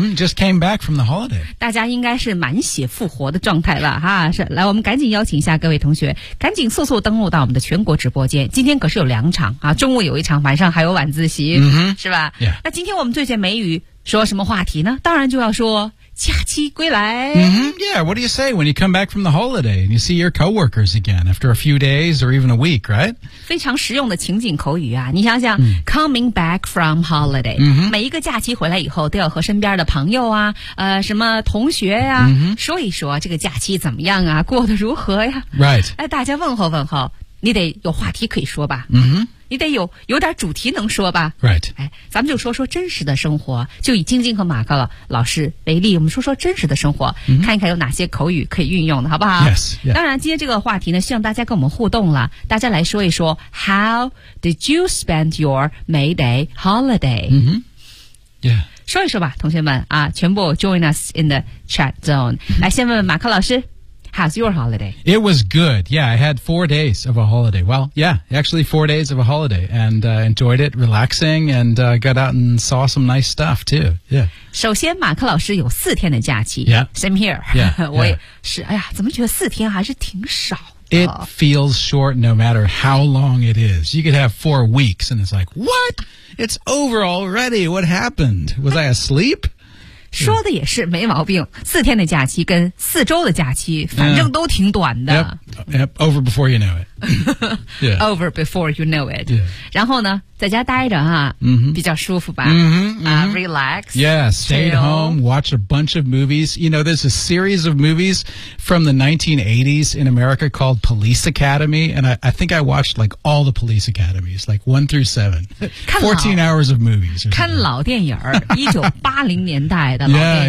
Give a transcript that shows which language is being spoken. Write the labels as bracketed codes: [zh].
[en] Just came back from the holiday。 [zh] 大家应该是满血复活的状态了哈，是来，我们赶紧邀请一下各位同学赶紧速速登录到我们的全国直播间，今天可是有两场啊，中午有一场，晚上还有晚自习、是吧、那今天我们最简美语说什么话题呢？当然就要说假期归来。 [en] Yeah, what do you say when you come back from the holiday and you see your coworkers again after a few days or even a week, right? [zh] 非常实用的情景口语啊！你想想、 [en] coming back from holiday、 [zh] 每一个假期回来以后都要和身边的朋友啊、什么同学啊、说一说这个假期怎么样啊，过得如何呀、 [en] Right. [zh] 哎，大家问候问候，你得有话题可以说吧。你得有点主题能说吧 [en] ？Right， [zh] 哎，咱们就说说真实的生活，就以晶晶和马克老师为例，我们说说真实的生活，看一看有哪些口语可以运用的，好不好 [en] ？Yes， [zh] 当然，今天这个话题呢，希望大家跟我们互动了，大家来说一说 ， [en] How did you spend your May Day holiday？ Yeah， [zh] 说一说吧，同学们啊，全部 [en] join us in the chat zone。 [zh] 来，先问问马克老师。 [en] How's your holiday? It was good. Yeah, I had 4 days of a holiday. Well, yeah, actually 4 days of a holiday and enjoyed it, relaxing, and got out and saw some nice stuff too. Yeah. [zh] 首先马克老师有四天的假期。 [en] Yeah. Same here. Yeah. [zh] 我也是，哎呀，怎么觉得四天还是挺少。 [en] It feels short no matter how long it is. You could have 4 weeks and it's like, what? It's over already. What happened? Was I asleep? [zh] 说的也是没毛病，四天的假期跟四周的假期反正都挺短的。 [en] Over before you know it. Over before you know it. [zh] 然后呢在家待着啊、比较舒服吧。 [en] Relax. Yeah, stayed home, watched a bunch of movies. You know, there's a series of movies from the 1980s in America called Police Academy, and I think I watched like all the Police Academies, like 1 through 7. 14 hours of movies. [zh] 看老电影1980年代的老电影。